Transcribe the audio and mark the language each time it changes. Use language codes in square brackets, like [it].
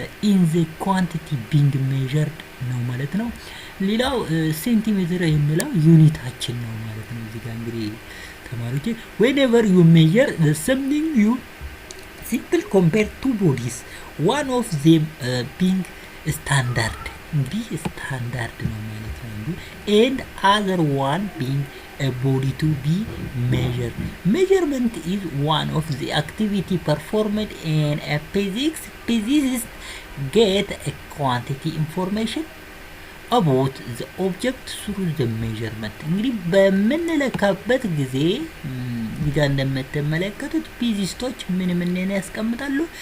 [en] ኢን ዘ ኳንቲቲ ቢንግ ሜዥርድ [am] ነው ማለት ነው። ሌላው ሴንቲሜትር የሚለው ዩኒታችን ነው ማለት ነው። እዚህ ጋር እንግዲህ ተማሪዎች [en] whenever you measure the something you simple compare two bodies one of them being standard [am] እንግዲህ ስታንዳርድ ነው ማለት ነው። [en] and other one being a body to be measured. Measurement is one of the activity performed in a physics. Physicists get a quantity information about the object through the measurement. [am] እንግዲህ በምንለካበት ጊዜ እዚህ ጋር እንደምትመለከቱት ፊዚስቶች ምን ያስቀምጣሉ?